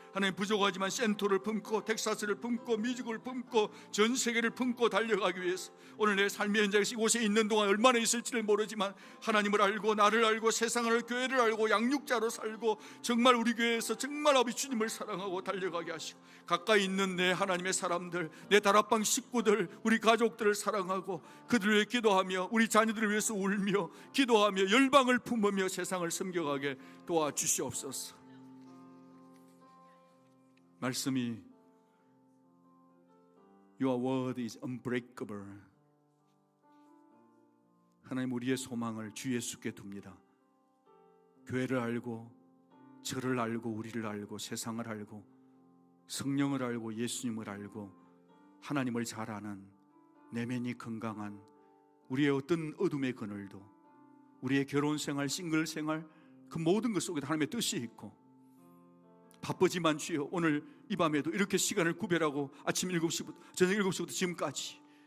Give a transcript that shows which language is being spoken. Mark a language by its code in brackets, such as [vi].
[ko] 하나님, 부족하지만 센토를 품고 텍사스를 품고 미국을 품고 전 세계를 품고 달려가기 위해서 오늘 내 삶의 현장에서 이곳에 있는 동안 얼마나 있을지를 모르지만 하나님을 알고 나를 알고 세상을 알고 교회를 알고 양육자로 살고 정말 우리 교회에서 정말 아버지 주님을 사랑하고 달려가게 하시고, 가까이 있는 내 하나님의 사람들, 내 다락방 식구들, 우리 가족들을 사랑하고 그들을 위해 기도하며 우리 자녀들을 위해서 울며 기도하며 열방을 품으며 세상을 섬겨가게 도와주시옵소서. 말씀이 [en] Your word is unbreakable. [ko] 하나님, 우리의 소망을 주 예수께 둡니다. 교회를 알고 저를 알고 우리를 알고 세상을 알고 성령을 알고 예수님을 알고 하나님을 잘 아는 내면이 건강한 우리의 어떤 어둠의 그늘도, 우리의 결혼생활, 싱글생활, 그 모든 것 속에 하나님의 뜻이 있고, 바쁘지만 주여 오늘 이 밤에도 이렇게 시간을 구별하고 아침 7시부터 저녁 7시부터 지금까지